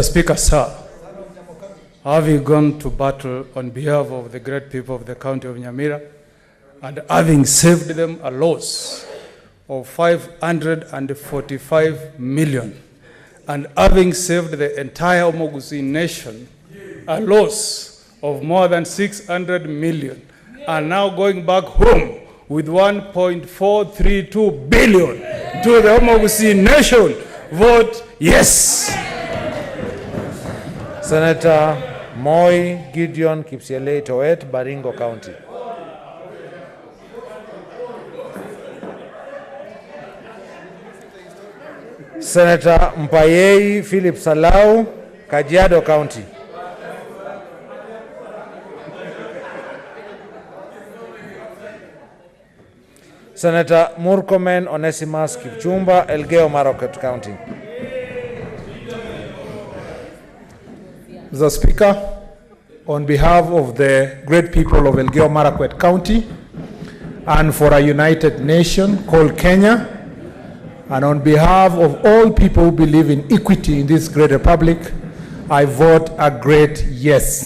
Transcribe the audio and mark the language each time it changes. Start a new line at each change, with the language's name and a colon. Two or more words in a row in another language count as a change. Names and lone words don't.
English: Speaker, sir, having gone to battle on behalf of the great people of the county of Nyamira, and having saved them a loss of 545 million, and having saved the entire Omogusi nation a loss of more than 600 million, and now going back home with 1.432 billion to the Omogusi nation, vote yes. Senator Moi Gideon Kipsielei Toet, Baringo County. Senator Mpayei Philip Salau, Kajiado County. Senator Murkomen Onesimus Kipchumba, Elgeyo Marakwet County. Mr. Speaker, on behalf of the great people of Elgeyo Marakwet County and for a united nation called Kenya, and on behalf of all people who believe in equity in this great republic, I vote a great yes.